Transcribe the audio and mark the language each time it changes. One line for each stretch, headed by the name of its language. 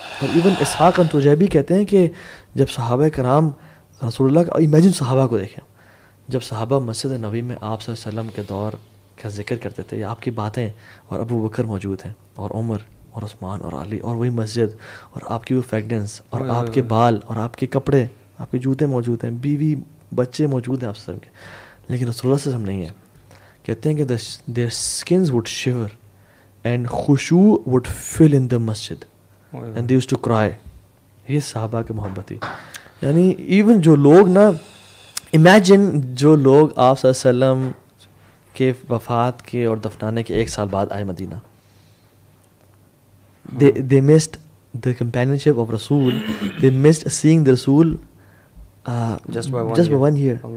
Urdu: اور ایون اسحاق انتجیبی کہتے ہیں کہ جب صحابہ کرام رسول اللہ کا, امیجن صحابہ کو دیکھیں, جب صحابہ مسجد نبوی میں آپ صلی اللہ علیہ وسلم کے دور کا ذکر کرتے تھے یا آپ کی باتیں, اور ابو بکر موجود ہیں اور عمر اور عثمان اور علی, اور وہی مسجد اور آپ کی وہ فریگنس اور آپ کے بال اور آپ کے کپڑے, آپ کے جوتے موجود ہیں, بیوی بچے موجود ہیں آپ صلی اللہ علیہ وسلم کے, لیکن رسول اللہ صلی اللہ علیہ وسلم نہیں ہے. کہتے ہیں کہ
English: their skins would shiver and khushu would fill in the masjid and they used to cry.
Urdu: یہ صحابہ کی محبت تھی. یعنی ایون جو لوگ نا, امیجن جو لوگ آپ صلی اللہ علیہ وسلم کے وفات کے اور دفنانے کے 1 سال بعد آئے مدینہ,
English: they missed the companionship of Rasul, they missed seeing the Rasul just by 1 year.